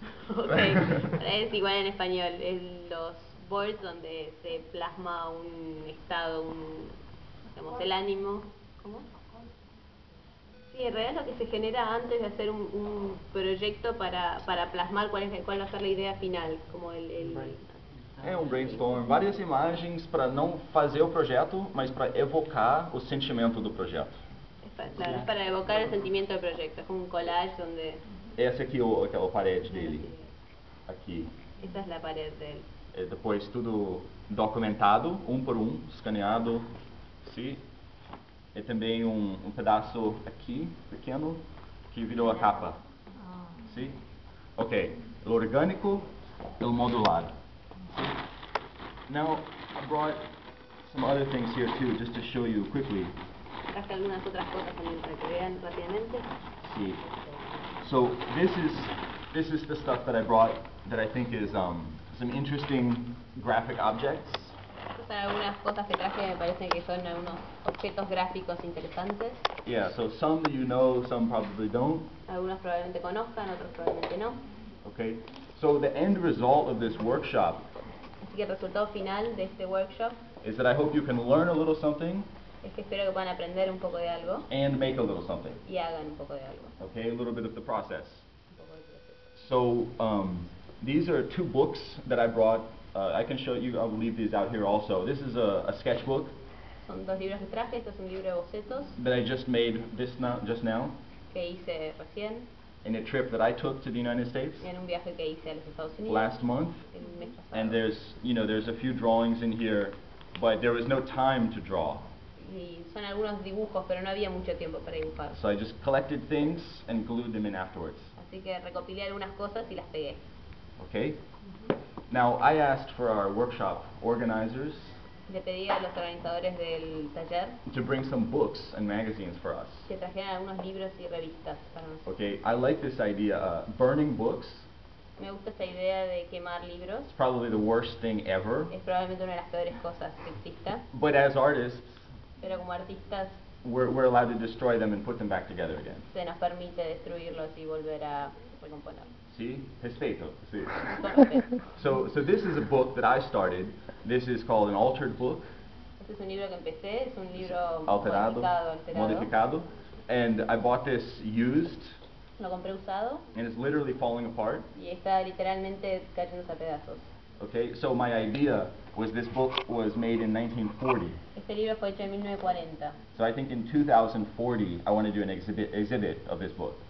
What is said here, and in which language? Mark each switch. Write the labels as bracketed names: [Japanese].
[Spanish] Okay, es igual en español, es los boards donde se plasma un estado, digamos, el ánimo. ¿Cómo? Sí, en realidad es lo que se genera antes de hacer un proyecto para plasmar cuál va a ser la idea final, como [Portuguese] É um brainstorm, várias imagens para não fazer o projeto, mas para evocar o sentimento do projeto. [Spanish] Es para evocar el sentimiento del proyecto, es como un collage donde... [Portuguese] Essa aqui é aquela parede dele. Aqui. [Spanish] Esta es la pared dele. [Portuguese] Depois tudo documentado, por escaneado. Sim. E também um pedaço aqui, pequeno, que virou a capa. Sim? Ok. O orgânico e o modular. [English] Now, I brought some other things here too, just to show you quickly. [Spanish] Traje algunas otras cosas también para que vean rápidamente. [English] See. So this is the stuff that I brought that I think is some interesting graphic objects. [Spanish] Estas son algunas cosas que traje, me parece que son algunos objetos gráficos interesantes. [English] Yeah, so some you know, some probably don't. [Spanish] Algunos probablemente conozcan, otros probablemente no. [English] Okay, so the end result of this workshop [Spanish] Así que el resultado final de este workshop [English] is that I hope you can learn a little something [Spanish] es que espero que puedan aprender un poco de algo [English] and make a little something. [Spanish] y hagan un poco de algo. [English] Okay, a little bit of the process. [Spanish] Un poco del proceso. [English] So these are two books that I brought. I can show you, I'll leave these out here also. This is a sketchbook [Spanish] Son dos libros que traje, este es un libro de bocetos [English] that I just made just now [Spanish] que hice recién [English] in a trip that I took to the United States [Spanish] en un viaje que hice a los Estados Unidos [English] last month. [Spanish] el mes pasado. [English] And there's a few drawings in here, but there was no time to draw. [Spanish] Y son algunos dibujos, pero no había mucho tiempo para dibujar. [English] So I just collected things and glued them in afterwards. [Spanish] Así que recopilé algunas cosas y las pegué. [English] Okay? Now I asked for our workshop organizers [Spanish] Le pedí a los organizadores del taller [English] to bring some books and magazines for us. [Spanish] que trajeran algunos libros y revistas para nosotros. [English] Okay, I like this idea. Burning books [Spanish] Me gusta esta idea de quemar libros. [English] is probably the worst thing ever. [Spanish] Es probablemente una de las peores cosas que exista. [English] But as artists, [Spanish] Pero como artistas [English] we're allowed to destroy them and put them back together again. [Spanish] se nos permite destruirlos y volver a recomponerlos. [English] See? Respeto. See? [Spanish] Con respeto. [English] So this is a book that I started. This is called an altered book. [Spanish] Este es un libro que empecé, es un libro Alterado. Modificado. [English] And I bought this used, [Spanish] Lo compré usado [English] and it's literally falling apart. [Spanish] y está literalmente cayéndose a pedazos. [English] Okay, so my idea was this book was made in 1940. [Spanish] Este libro fue hecho en 1940, [English] So I think in 2040 I want to do an exhibit of this book.